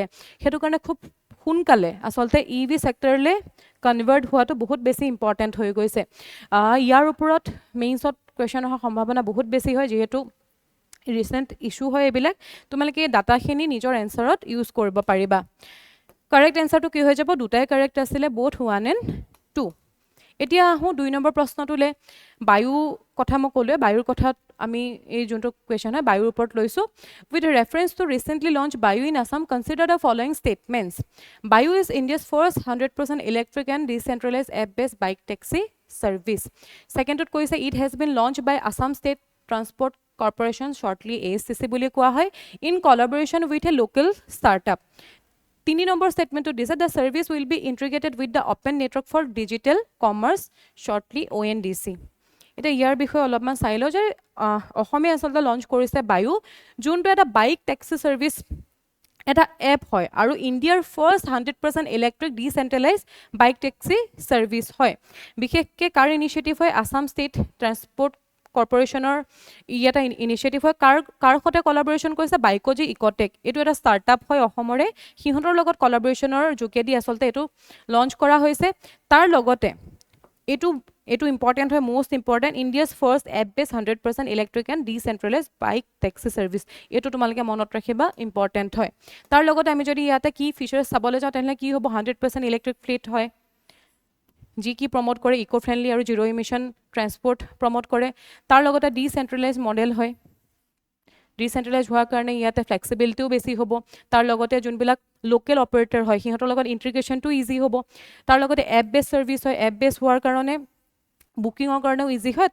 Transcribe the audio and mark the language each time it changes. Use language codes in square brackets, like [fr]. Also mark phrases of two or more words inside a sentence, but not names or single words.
[as] সেইটো কাৰণে খুব সোনকালে আচলতে EV ছেক্টৰলৈ কনভাৰ্ট হোৱাটো বহুত বেছি ইম্পৰ্টেণ্ট হৈ গৈছে। ইয়াৰ ওপৰত মেইনছত কুৱেশ্যন অহাৰ সম্ভাৱনা বহুত বেছি হয় যিহেতু [en] recent issue [as] হয় এইবিলাক। তোমালোকে এই ডাটাখিনি নিজৰ এনচাৰত ইউজ কৰিব পাৰিবা। [en] correct answerটো [as] কি হৈ যাব দুটাই কাৰেক্ট আছিলে [en] both 1 and 2 [as] এতিয়া আহো 2 নম্বৰ প্ৰশ্নটোলে বায়ু কথা মই ক'লে বায়ুৰ কথাত আমি এই যোনটো কোৱেশ্চন হয় বায়ুৰ ওপৰত লৈছো [en] with reference to recently launched Bayu in Assam consider the following statements Bayu is India's first 100% electric and decentralized app-based bike taxi service [as] secondত কৈছে [en] it has been launched by Assam State Transport Corporation shortly APSC [as] বুলি কোৱা হয় [en] in collaboration with a local startup [as] 3 নম্বৰ statementটো দিছে [en] the service will be integrated with the open network for digital commerce shortly ONDC [as] এটা ইয়াৰ বিষয়ে অলপমান চাই লও যে অসমে আচলতে লঞ্চ কৰিছে বায়ু যোনটো এটা [en] bike taxi [as] সাৰ্ভিস এটা এপ হয় আৰু ইণ্ডিয়াৰ [en] first 100% electric decentralized bike taxi service [as] হয় বিশেষকৈ কাৰ ইনিচিয়েটিভ হয় আসাম ষ্টেট ট্ৰান্সপোৰ্ট কৰ্পোৰেশনৰ ইয়াটা ইনিচিয়েটিভ হয় কাৰ সতে কোলাবৰেচন কৰিছে বাইকজি ইকোটেক এটো এটা ষ্টাৰ্টআপ হয় অসমৰে সিহঁতৰ লগত কোলাবৰেচনৰ যোগেদি আচলতে এটো লঞ্চ কৰা হৈছে তাৰ লগতে এটো ইম্পৰ্টেন্ট হয় [en] most important India's first app-based 100% electric and decentralized bike taxi service [as] এটো তোমালকে মনত ৰাখিবা ইম্পৰ্টেন্ট হয় তাৰ লগতে আমি যদি ইয়াতে কি ফিচাৰ্স চাবলৈ যাওঁ তেনলে কি হ'ব [en] 100% electric fleet [as] হয় জি কি প্ৰমোট কৰে [en] eco friendly [as] আৰু [en] zero emission transport [as] প্ৰমোট কৰে তাৰ লগতে [en] decentralized model [as] হয় ডিসেন্ট্ৰেলাইজ হোৱাৰ কাৰণে ইয়াতে ফ্লেক্সিবিলিটিও বেছি হ'ব তাৰ লগতে যোনবিলাক [en] local operator [as] হয় সিহঁতৰ লগত ইন্টিগ্ৰেশনটো ইজি হ'ব তাৰ লগতে [en] app base service [as] হয় [en] app base [as] হোৱাৰ কাৰণে বুকিংৰ কাৰণেও ইজি হয়